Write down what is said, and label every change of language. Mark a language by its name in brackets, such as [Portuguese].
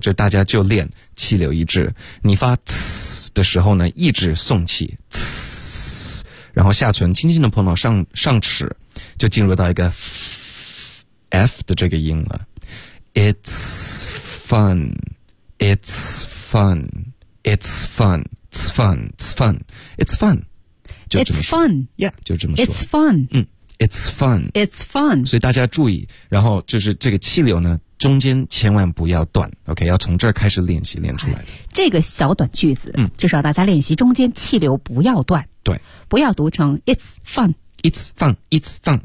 [Chinese] 这大家就练气流一致，你发呲的时候呢，一直送气，呲，然后下唇轻轻的碰到上齿，就进入到一个 F 的这个音了 ， [English] It's fun。 It's fun, it's fun, it's fun, it's fun, it's fun. It's fun, yeah. [Chinese] 就这么说。 [English] It's fun. It's fun. It's fun. [Chinese] 所以大家注意，然后就是这个气流呢，中间千万不要断 ，OK? 要从这儿开始练习练出来的。这个小短句子，就是要大家练习中间气流不要断。对，不要读成 [English] it's fun。 It's fun, it's fun.